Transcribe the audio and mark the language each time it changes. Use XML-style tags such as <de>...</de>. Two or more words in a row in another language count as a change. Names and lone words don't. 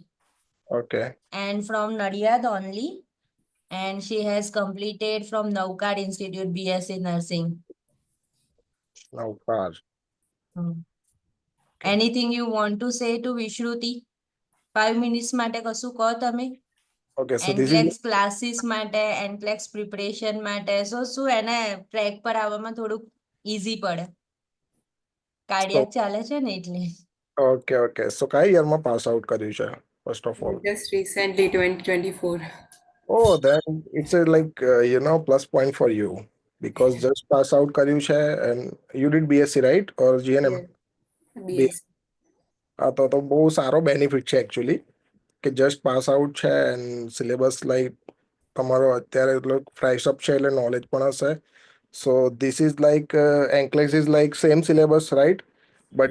<en>Okay. and from Nadiad only. And she has completed from Navkar Institute BSc Nursing. Now, far. Hmm. Okay. Anything you want to say to Vishruti?</en> <gu>5 minutes માટે કશું કહો તમે.</gu> <en>Okay. So this is</en> <gu>એનક્લેક્સ ક્લાસીસ માટે, એનક્લેક્સ પ્રિપરેશન માટે, શું એને ટ્રેક પર આવવામાં થોડુંક ઈઝી પડે.</gu> <en>so</en> <gu>કાર્ડિયાક ચાલે છે ને એટલે. okay. So કયા યરમાં પાસ આઉટ કર્યું છે</gu> <en>first of all? Just recently, 2024. Oh, then it's a plus point for you because just pass out</en> <gu>કર્યું છે</gu> <en>and you did BSc, right? Or GNM? Yes, BS.</en> <gu>તો બહુ સારો બેનિફિટ છે એકચ્યુઅલી કે</gu> <en>just pass out</en> <gu>છે</gu> <en>and syllabus like</en> <gu>તમારો અત્યારે એટલો</gu> <en>fresh up</en> <gu>છે એટલે નોલેજ પણ હશે.</gu> <en>So this is like NCLEX is like same syllabus right but</en>